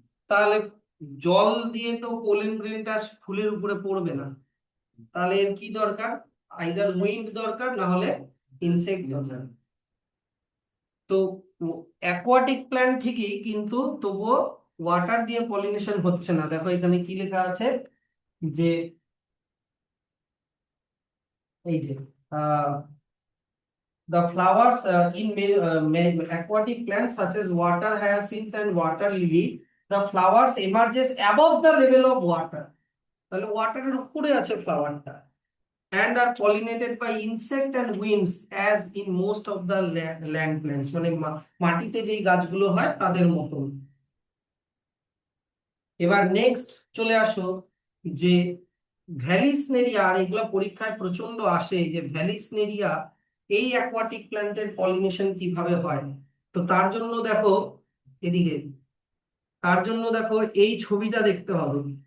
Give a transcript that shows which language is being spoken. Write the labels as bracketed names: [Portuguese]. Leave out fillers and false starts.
[Bangla] তাহলে জল দিয়ে তো পোলেন গ্রেনটা ফুলের উপরে পড়বে না। তাহলে এর কি দরকার? আইদার উইন্ড দরকার, না হলে ইনসেক্ট দরকার। তো অ্যাকোয়াটিক প্ল্যান্ট ঠিকই, কিন্তু তবুও ওয়াটার দিয়ে পলিনেশন হচ্ছে না। দেখো এখানে কি লেখা আছে, যে এই যে [English] the flowers in aquatic plants such as water hyacinth and water lily, the flowers emerges above the level of water. [Bangla] তাহলে ওয়াটারের উপরে আছে ফ্লাওয়ারটা, [English] and are pollinated by insect and winds as in most of the land plants, [Bangla] মানে মাটিতে যেই গাছগুলো হয় তাদের মতন। এবার নেক্সট চলে আসো যে ভ্যালিসনেরিয়া, আর এগুলো পরীক্ষায় প্রচন্ড আসে, যে ভ্যালিসনেরিয়া এই অ্যাকোয়াটিক প্ল্যান্টের পলিনেশন কিভাবে হয়। তো তার জন্য দেখো এদিকে, তার জন্য দেখো এই ছবিটা দেখতে হবে।